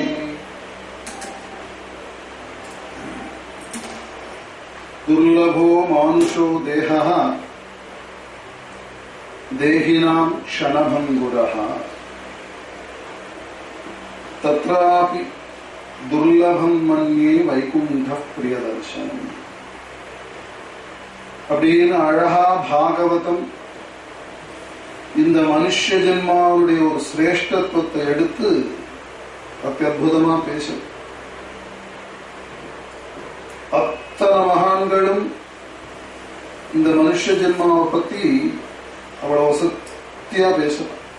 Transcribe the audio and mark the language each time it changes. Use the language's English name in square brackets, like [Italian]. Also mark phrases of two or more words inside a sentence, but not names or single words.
[Sanskrit] दुर्लभो मानुषो देहः देहिनां क्षणभङ्गुरः तत्रापि दुर्लभं मन्ये वैकुण्ठः प्रियदर्शनम् [Tamil] அப்படின்னு அழகா பாகவதம் இந்த மனுஷ ஜென்மாவுடைய ஒரு சிரேஷ்டத்துவத்தை எடுத்து அத்யற்புதமா பேசும். அத்தனை மகான்களும் இந்த மனுஷ ஜென்மாவை பத்தி அவ்வளவு சத்தியா பேசலாம்.